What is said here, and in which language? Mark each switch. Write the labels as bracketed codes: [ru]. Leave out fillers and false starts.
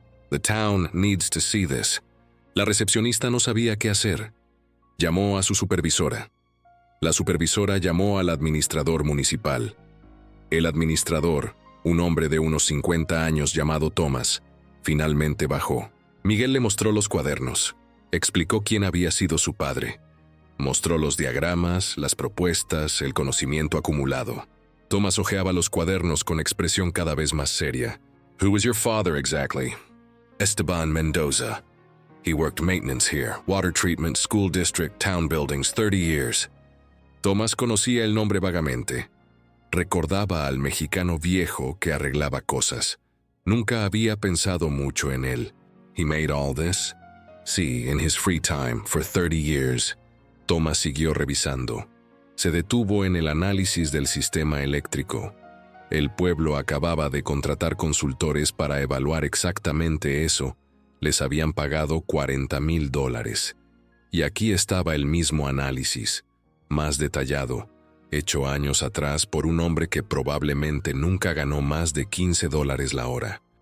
[en] The town needs to see this. [es] La recepcionista no sabía qué hacer. Llamó a su supervisora. La supervisora llamó al administrador municipal. El administrador, un hombre de unos 50 años llamado Thomas, finalmente bajó. Miguel le mostró los cuadernos. Explicó quién había sido su padre. Mostró los diagramas, las propuestas, el conocimiento acumulado. Thomas hojeaba los cuadernos con expresión cada vez más seria. [en] Who was your father exactly? Esteban Mendoza. He worked maintenance here, water treatment, school district, town buildings, 30 years. [es] Thomas conocía el nombre vagamente. Recordaba al mexicano viejo que arreglaba cosas. Nunca había pensado mucho en él. [en] He made all this? Sí, in his free time, for 30 years. [es] Thomas siguió revisando. Se detuvo en el análisis del sistema eléctrico. El pueblo acababa de contratar consultores para evaluar exactamente eso. Les habían pagado $40,000. Y aquí estaba el mismo análisis, más detallado, hecho años atrás por un hombre que probablemente nunca ganó más de $15 la hora.